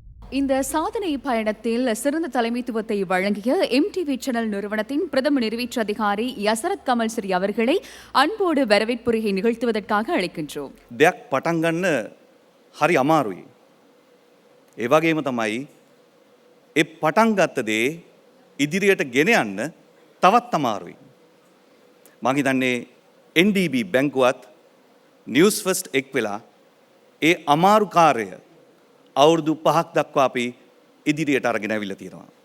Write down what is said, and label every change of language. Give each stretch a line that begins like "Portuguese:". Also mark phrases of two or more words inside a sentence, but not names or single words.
Tamil: இந்த சாதனை பயணத்தில் சிறந்த தலைமைத்துவத்தை வழங்கிய MTV சேனல் நிறுவனத்தின் பிரதம நிறைவேற்று அதிகாரி யசரத் கமல்ஸ்ரீ அவர்களை அன்போடு வரவேற்புரையை நிகழ்த்துவதற்காக அழைக்கின்றோம்.
Sinhala: දෙයක් පටන් ගන්න හරි අමාරුයි. ඒ වගේම තමයි ඒ පටන් ගත්ත දේ ඉදිරියට ගෙන යන්න තවත් අමාරුයි. මම හිතන්නේ NDB බැංකුවත් නිවුස් ෆස්ට් එක් වෙලා ඒ අමාරු කාර්යය අවුරුදු 5ක් දක්වා අපි ඉදිරියට අරගෙන අවිල්ලා තියෙනවා.